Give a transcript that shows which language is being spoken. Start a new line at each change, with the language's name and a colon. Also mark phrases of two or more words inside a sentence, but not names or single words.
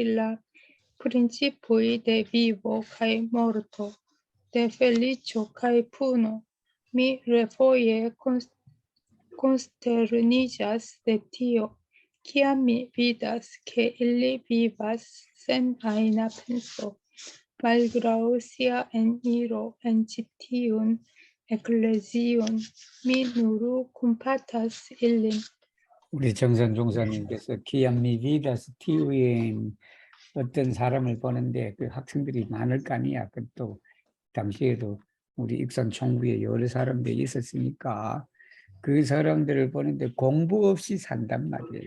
Esperanto: la principoj de vivo kaj morto, de feliĉo kaj puno, mi refoje consterniĝas de tio, kiam mi vidas, ke ili vivas sen ajna penso, malgraŭ sia eniro en ĉi tiun eklezion, mi nur kompatas ilin.
Korean: 우리 정선 종사님께서
Esperanto: kiam mi vidas tiun
Korean: 어떤 사람을 보는데 그 학생들이 많을 거 아니야. 또 당시에도 우리 익산 총부에 여러 사람들이 있었으니까 그 사람들을 보는데 공부 없이 산단 말이에요.